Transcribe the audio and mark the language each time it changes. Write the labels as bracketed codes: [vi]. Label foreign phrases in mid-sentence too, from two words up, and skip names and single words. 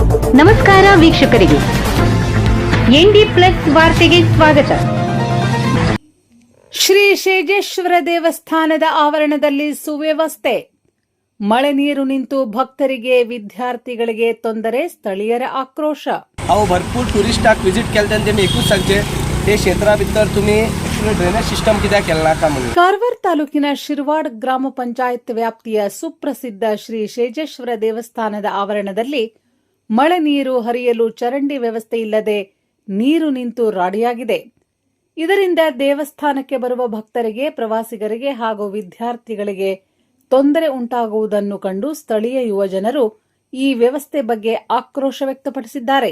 [kn] ನಮಸ್ಕಾರ ವೀಕ್ಷಕರಿಗೆ, ಎನ್ಡಿ ಪ್ಲಸ್ ವಾರ್ತೆಗೆ ಸ್ವಾಗತ. ಶ್ರೀ ಶೇಜೇಶ್ವರ ದೇವಸ್ಥಾನದ ಆವರಣದಲ್ಲಿ ಸುವ್ಯವಸ್ಥೆ. ಮಳೆ ನೀರು ನಿಂತು ಭಕ್ತರಿಗೆ ವಿದ್ಯಾರ್ಥಿಗಳಿಗೆ ತೊಂದರೆ, ಸ್ಥಳೀಯರ ಆಕ್ರೋಶ. [kok] अहो भरपूर टुरिस्टाक विजिट केले तेमी एकूच सांगचे ते क्षेत्रा भितर तुम्ही [en] drainage system [kok] कित्याक केलें नाका म्हणून. [kn] ಕಾರವಾರ ತಾಲೂಕಿನ ಶಿರವಾಡ ಗ್ರಾಮ ಪಂಚಾಯತ್ ವ್ಯಾಪ್ತಿಯ ಸುಪ್ರಸಿದ್ಧ ಶ್ರೀ ಶೇಜೇಶ್ವರ ದೇವಸ್ಥಾನದ ಆವರಣದಲ್ಲಿ ಮಳೆ ನೀರು ಹರಿಯಲು ಚರಂಡಿ ವ್ಯವಸ್ಥೆ ಇಲ್ಲದೆ ನೀರು ನಿಂತು ರಾಡಿಯಾಗಿದೆ. ಇದರಿಂದ ದೇವಸ್ಥಾನಕ್ಕೆ ಬರುವ ಭಕ್ತರಿಗೆ, ಪ್ರವಾಸಿಗರಿಗೆ ಹಾಗೂ ವಿದ್ಯಾರ್ಥಿಗಳಿಗೆ ತೊಂದರೆ ಉಂಟಾಗುವುದನ್ನು ಕಂಡು ಸ್ಥಳೀಯ ಯುವಜನರು ಈ ವ್ಯವಸ್ಥೆ ಬಗ್ಗೆ ಆಕ್ರೋಶ ವ್ಯಕ್ತಪಡಿಸಿದ್ದಾರೆ.